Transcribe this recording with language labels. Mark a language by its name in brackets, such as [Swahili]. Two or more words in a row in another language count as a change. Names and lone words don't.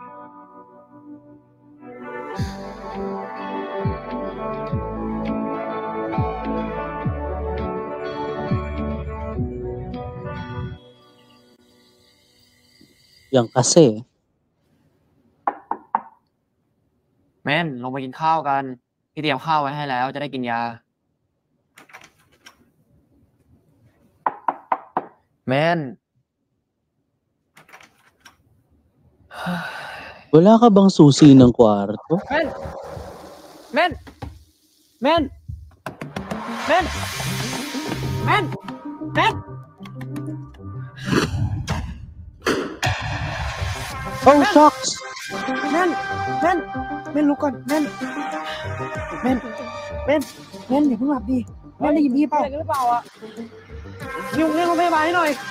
[Filipino] Yan kasi. [Thai] แม่นลงไปกินข้าวกันพี่เตรียมข้าวไว้ให้แล้วจะได้กินยาแม่น [Filipino] Wala ka bang susi ng kwarto? [Thai] เม่น [English] Oh shucks [Thai] เม่นลุกก่อนเม่นอย่าเพิ่งหลับดิเม่นได้ยินพี่เปล่าอะไรกันหรือเปล่าอ่ะยุ่งเรื่องของพยาบาลให้หน่อย